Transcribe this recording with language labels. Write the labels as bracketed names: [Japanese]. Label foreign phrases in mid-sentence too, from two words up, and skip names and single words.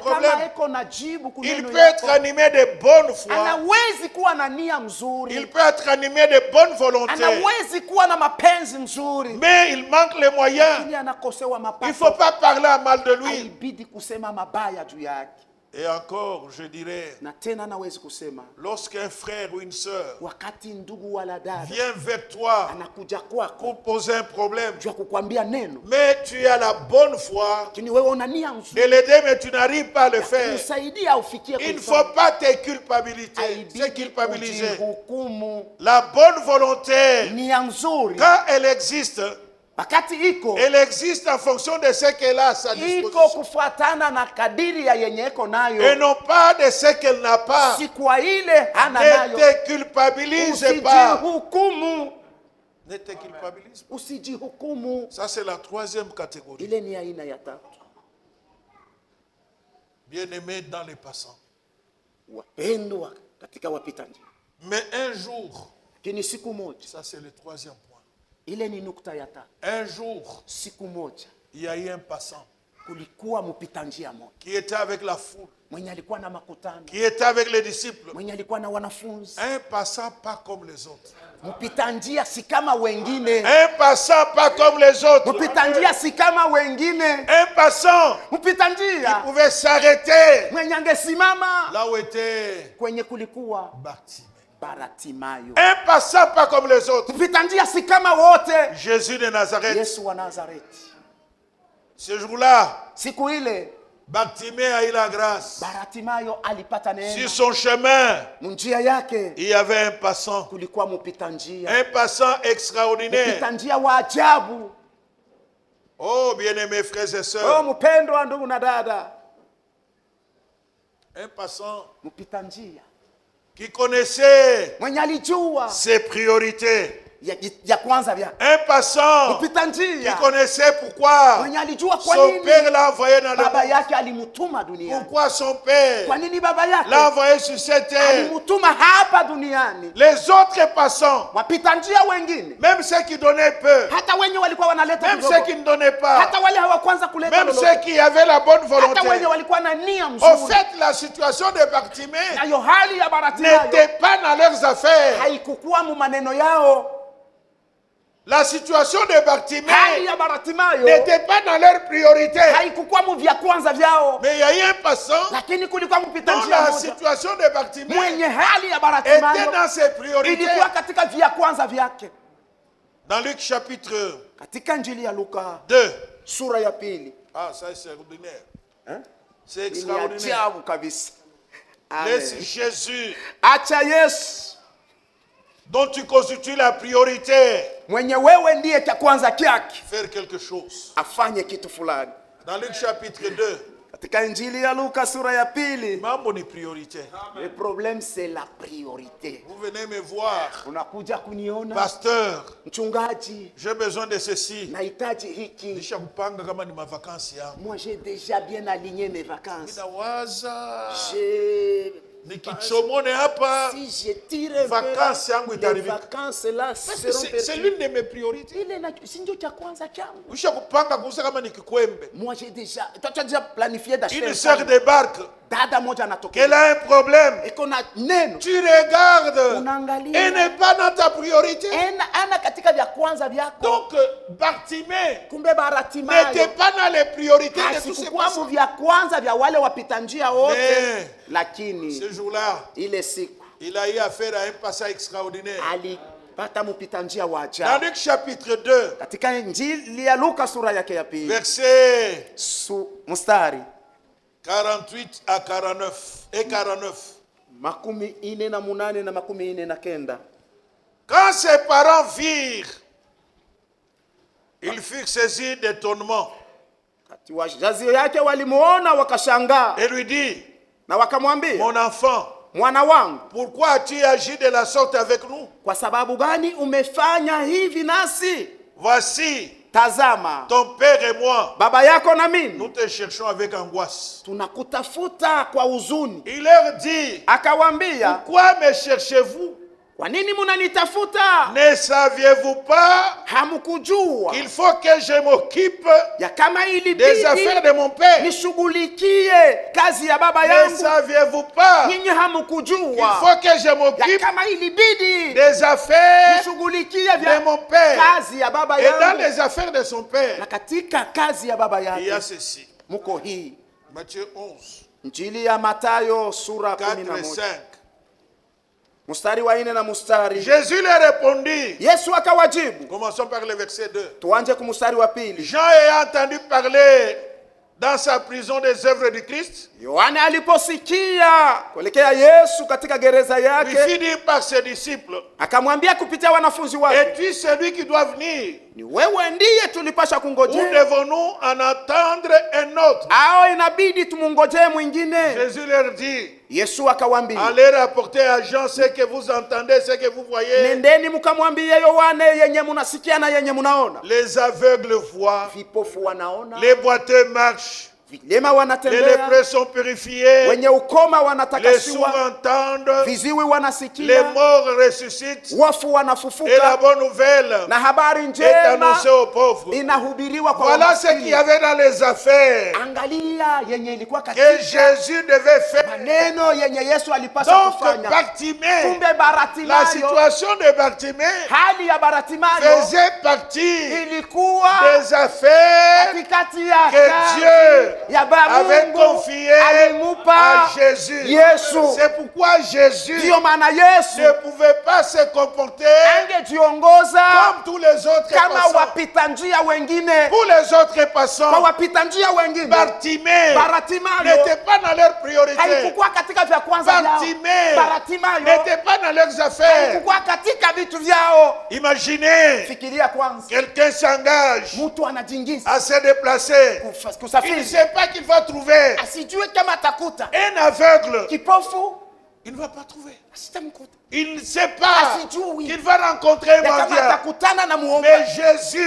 [Swahili] ya kama [French] problème. [Swahili] eko na jibu [French] Il [Swahili] kuneno [French] peut être [Swahili] yako. [French] animé de bonne foi. [Swahili] Anawezi kuwa na nia [French] Il [Swahili] mzuri, [French] peut être animé de bonne volonté. [Swahili] anawezi kuwa na mapenzi mzuri, [French] Mais il manque les moyens. [Swahili] lakini anakosewa [French] Il ne [Swahili] mapato. [French] faut pas parler à mal de lui. [Swahili] Haibidi kusema mabaya juu yake. [French] Et encore, je dirais, [Swahili] Na tena nawezi kusema [French] lorsqu'un frère ou une sœur [Swahili] wakati ndugu wala dada [French] vient vers toi [Swahili] anakuja kwako [French] pour poser un problème, [Swahili] juu ya kukwambia neno, [French] mais tu as la bonne foi [Swahili] lakini wewe una nia [French] de [Swahili] nzuri [French] l'aider, mais tu n'arrives pas à le faire. [Swahili] kumsaidia ufikie [French] Il ne [Swahili] kuifanya, [French] faut pas te culpabiliser. C'est [Swahili] haibidi [French] culpabiliser. [Swahili] kujihukumu. [French] La bonne volonté, [Swahili] Nia nzuri [French] quand elle existe en fonction de ce qu'elle a à sa [Swahili] iko [French] disposition. [Swahili] kufuatana na kadiri ya yenye iko [French] Et [Swahili] nayo, [French] non pas de ce qu'elle n'a pas. [Swahili] si kwa ile hana [French] Ne [Swahili] nayo. [French] te culpabilise pas. [Swahili] Usijihukumu, [French] Ne te culpabilise pas. [Swahili] usijihukumu. [French] Ça, c'est la troisième catégorie. [Swahili] Ile ni aina ya tatu. [French] Bien-aimé dans les passants. [Swahili] Wapendwa katika wapita njia. [French] Mais un jour, [Swahili] Lakini siku moja, [French] ça c'est le troisième point. [Swahili] ile ni nukta ya tatu. [French] Un jour, [Swahili] Siku moja [French] il y a eu un passant [Swahili] kulikuwa mpita njia moja [French] qui était avec la foule, [Swahili] mwenye alikuwa na makutano, [French] qui était avec les disciples. [Swahili] mwenye alikuwa na wanafunzi. [French] Un passant pas comme les autres. [Swahili] Mpita njia si kama wengine, [French] Un passant pas comme les autres. [Swahili] mpita njia si kama wengine. [French] Un passant [Swahili] Mpita njia [French] pouvait s'arrêter [Swahili] mwenye angesimama [French] là où était [Swahili] kwenye kulikuwa [French] Bartimée. [Swahili] Bartimayo. [French] Un passant pas comme les autres. [Swahili] Mpita njia si kama wote. [French] Jésus de Nazareth. [Swahili] Yesu wa Nazareti. [French] Ce jour-là, [Swahili] Siku ile [French] Bartimée a eu la grâce. [Swahili] Bartimayo alipata [French] Sur [Swahili] neema. [French] son chemin, [Swahili] Njia yake [French] il y avait un passant. [Swahili] kulikuwa mpita njia, [French] Un passant extraordinaire. [Swahili] mpita njia wa ajabu. [French] Oh, bien-aimés frères et Oh, sœurs. [Swahili] mpendwa ndugu na dada, [French] Un passant [Swahili] mpita njia [French] qui connaissait [Swahili] mwenye alijua [French] ses priorités. [Swahili] ya kwanza vya [French] Un passant [Swahili] mpita [French] qui [Swahili] njia [French] connaissait pourquoi [Swahili] mwenye alijua kwa [French] son [Swahili] nini [French] père l'a envoyé dans le [Swahili] baba [French] monde. [Swahili] yake alimutuma duniani. [French] Pourquoi son père [Swahili] Kwa nini baba yake [French] l'a envoyé sur cette terre. [Swahili] alimutuma hapa duniani? [French] Les autres passants, [Swahili] Wapita njia wengine, [French] même ceux qui donnaient peu, [Swahili] hata wenye walikuwa wanaleta [French] même [Swahili] kidogo, [French] ceux qui ne donnaient pas, [Swahili] hata wale hawakwanza kuleta [French] même [Swahili] lolote, [French] ceux qui avaient la bonne volonté. [Swahili] hata wenye walikuwa na nia [French] Au [Swahili] mzuri. [French] fait, la situation de Bartimée [Swahili] Nayo hali ya Bartimayo [French] n'était pas dans leurs affaires. [Swahili] haikukuwa mu maneno yao. [French] La situation de [Swahili] Hali [French] Bartimée [Swahili] ya Bartimayo [French] n'était pas dans leurs priorités. [Swahili] haikukuwa mu vya kwanza vyao, [French] Mais il y a eu un passant [Swahili] lakini kulikuwa mpita [French] dont [Swahili] njia [French] la [Swahili] moja [French] situation de Bartimée [Swahili] mwenye hali ya [French] était [Swahili] Bartimayo [French] dans ses priorités. [Swahili] ilikuwa katika vya kwanza vyake. [French] Dans Luc chapitre [Swahili] Katika Injili ya Luka [French] 2. [Swahili] sura ya pili, [French] Ah, ça c'est extraordinaire. C'est [Swahili] ni [French] extraordinaire. [Swahili] ajabu kabisa. [French] Laisse Amen. Jésus, [Swahili] Acha Yesu [French] dont tu constitues la priorité, [Swahili] mwenye wewe ndiye cha kwanza kyake [French] faire quelque chose. [Swahili] afanye kitu fulani. [French] Dans Luc chapitre 2, [Swahili] Katika Injili ya Luka sura ya pili, mambo ni priorité. [French] le problème c'est la priorité. Vous venez me voir, [Swahili] Unakuja kuniona [French] pasteur, [Swahili] mchungaji, [French] j'ai besoin de ceci. [Swahili] nahitaji hiki. Nisha kupanga kama ni mavakansi yangu. [French] Moi j'ai déjà bien aligné mes vacances. [Swahili] Ninawaza [French] J'ai [Swahili] nikichomone hapa, [French] si je tire [Swahili] vacances yangu [French] les [Swahili] itaribika. [French] vacances là Parce que seront c'est perdues. l'une de mes priorités. [Swahili] Ile na si ndio cha kwanza changu. Nisha kupanga kuuza kama ni kikwembe. [French] Moi j'ai déjà, toi tu as déjà planifié d'acheter Une un sœur camp. débarque. [Swahili] dada moja [French] qu'elle [Swahili] anatokea [French] a un problème, [Swahili] iko na neno, [French] tu regardes [Swahili] unaangalia [French] et n'est pas dans ta priorité. [Swahili] ana katika vya kwanza vyako. [French] Donc, Bartimée [Swahili] Kumbe Bartimayo [French] n'était pas dans les priorités de tous ces [Swahili] hasikukuwa [French] passants. [Swahili] vya kwanza vya wale wapita njia wote, [French] Mais [Swahili] lakini [French] ce jour-là, [Swahili] ile siku [French] il a eu affaire à un passage extraordinaire. [Swahili] alipata mpita njia wa [French] Dans [Swahili] ajabu. [French] Luc chapitre 2, [Swahili] Katika Injili ya Luka sura yake ya pili [French] versets [Swahili] mstari [French] 48 à 49 et 49. [Swahili] 48 na 49. [French] Quand ses parents virent, ils furent saisis d'étonnement [Swahili] Kati wazazi yake walimuona wakashangaa [French] et lui dit, [Swahili] na wakamwambia, [French] mon enfant, [Swahili] mwana wangu, [French] pourquoi as-tu agi de la sorte avec nous? [Swahili] kwa sababu gani umefanya hivi nasi? [French] Voici, [Swahili] Tazama, [French] ton père et moi, [Swahili] baba yako na mimi [French] nous te cherchons avec angoisse. [Swahili] tunakutafuta kwa huzuni. [French] Il leur dit, [Swahili] Akawaambia, [French] pourquoi me cherchez-vous? [Swahili] kwa nini munanitafuta? [French] Ne saviez-vous pas [Swahili] Hamkujua [French] qu'il faut que je m'occupe [Swahili] ya kama [French] des [Swahili] ilibidi [French] affaires de mon père? [Swahili] nishughulikie kazi ya baba [French] Ne [Swahili] yangu? [French] saviez-vous pas [Swahili] Nyinyi [French] qu'il [Swahili] hamkujua [French] faut que je [Swahili] ya [French] m'occupe [Swahili] kama ilibidi [French] des affaires [Swahili] nishughulikie [French] de mon père? [Swahili] kazi ya baba [French] Et dans [Swahili] yangu? [French] les affaires de son [Swahili] Na [French] père, [Swahili] katika kazi ya baba [French] il y a [Swahili] yake [French] ceci. [Swahili] muko hii. [French] Matthieu 11, [Swahili] Injili ya Mathayo sura [French] 4 et [Swahili] 11 [French] 5. [Swahili] mstari wa 4 na mstari. [French] Jésus leur répondit. [Swahili] Yesu akawajibu. [French] Commençons par le verset 2. [Swahili] Tuanze kumstari wa pili. [French] Jean ayant entendu parler dans sa prison des œuvres du Christ, [Swahili] Yohana aliposikia kuelekea Yesu katika gereza [French] lui [Swahili] yake, [French] fit dire par ses disciples, [Swahili] akamwambia kupitia wanafunzi wake, [French] es-tu celui qui doit venir? [Swahili] ni wewe ndiye tulipasha [French] Ou [Swahili] kungojea [French] devons-nous en attendre un autre? [Swahili] au inabidi tumungojee mwingine? [French] Jésus leur dit, [Swahili] Yesu akawaambia, [French] allez rapporter à Jean ce que vous entendez, ce que vous voyez. [Swahili] nendeni mkamwambie Yohane yenye munasikia na yenye munaona. [French] Les aveugles voient, [Swahili] Vipofu wanaona, [French] les boiteux marchent, [Swahili] vilema [French] les [Swahili] wanatembea, [French] lépreux sont purifiés, [Swahili] wenye ukoma [French] les sourds [Swahili] wanatakasiwa, [French] entendent, [Swahili] viziwi [French] les [Swahili] wanasikia, [French] morts ressuscitent, [Swahili] wafu [French] et la [Swahili] wanafufuka, [French] bonne nouvelle [Swahili] na habari [French] est [Swahili] njema [French] annoncée aux pauvres. [Swahili] inahubiriwa kwa [French] Voilà ce qu'il y [Swahili] wamaskini. [French] avait dans les affaires [Swahili] Angalia yenye ilikuwa [French] que [Swahili] katika [French] Jésus devait faire. [Swahili] maneno yenye Yesu alipaswa [French] Donc, [Swahili] kufanya. [French] Bartimée, [Swahili] Kumbe [French] la [Swahili] Bartimayo, [French] situation de Bartimée [Swahili] hali ya Bartimayo [French] faisait partie [Swahili] ilikuwa [French] des affaires [Swahili] katikati ya [French] que [Swahili] kazi [French] Dieu [Swahili] ya baba [French] avait [Swahili] Mungu [French] confiées [Swahili] alimupa [French] à Jésus. [Swahili] Yesu. [French] C'est pourquoi Jésus [Swahili] Ndiyo maana Yesu [French] ne pouvait pas se comporter [Swahili] angejiongoza [French] comme tous les autres [Swahili] kama [French] passants. [Swahili] wapita njia wengine. [French] Pour les autres [Swahili] Kwa [French] passants, [Swahili] wapita njia wengine [French] Bartimée [Swahili] Bartimayo [French] n'était pas dans leur priorité. [Swahili] haikukuwa katika vya kwanza vyao. [French] Bartimée [Swahili] Bartimayo [French] n'était pas dans leurs affaires. [Swahili] haikukuwa katika vitu vyao. [French] Imaginez, [Swahili] Fikiria kwanza, [French] quelqu'un s'engage [Swahili] mtu anajingiza [French] à se déplacer. Il ne [Swahili] kusafiri, [French] sait pas qu'il va trouver [Swahili] asijue kama atakuta [French] un aveugle. [Swahili] kipofu, [French] Il ne va pas trouver. [Swahili] asitamkuta, [French] Il ne sait pas [Swahili] asijui [French] qu'il va rencontrer un [Swahili] ya kama [French] mendiant. [Swahili] atakutana na [French] Mais [Swahili] muombaji. [French] Jésus,